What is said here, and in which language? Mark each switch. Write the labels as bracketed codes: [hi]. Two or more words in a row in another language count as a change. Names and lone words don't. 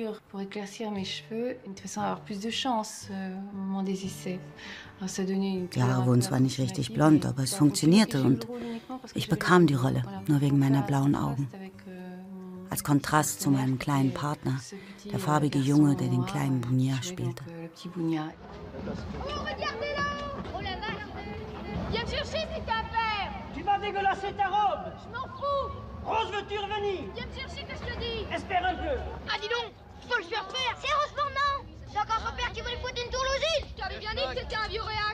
[de] Die Haare wurden zwar nicht richtig blond, aber es funktionierte und ich bekam die Rolle, nur wegen meiner blauen Augen. als Kontrast zu meinem kleinen Partner, der farbige Junge, der den kleinen Bougnac spielte. [fr] Viens me chercher si t'as affaire. Tu vas dégueulasser ta robe. Je m'en fous. Rose, veux-tu revenir? Viens me chercher que je te dis. Espère un peu. Ah dis donc, faut le faire faire. Sérieusement non. C'est encore son père qui voulait foutre une tour l'usine. Je t'avais bien dit que c'était un vieux réac.